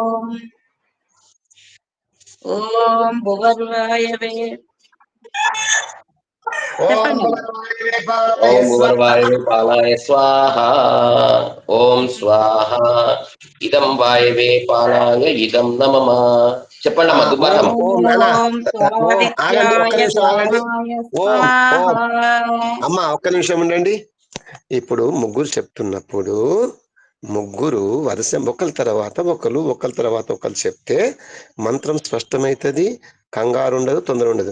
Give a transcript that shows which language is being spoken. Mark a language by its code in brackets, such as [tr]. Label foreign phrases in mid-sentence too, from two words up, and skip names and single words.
[sa] ओम भुवर्वायवे ओम भुवर्वायवे पालाय स्वाहा ओम स्वाहा इदं वायवे पालाय इदं नमः [te] చెప్పండి అమ్మ దుబారమ్మ ఆగండి ఒక్క నిమిషం ఆగండి ఓం ఓం అమ్మ ఒక్క నిమిషం ఉండండి ఇప్పుడు ముగ్గురు చెప్తున్నప్పుడు ముగ్గురు వరుస ఒకరి తర్వాత ఒకరు చెప్తే మంత్రం స్పష్టమవుతుంది, కంగారు ఉండదు, తొందర ఉండదు.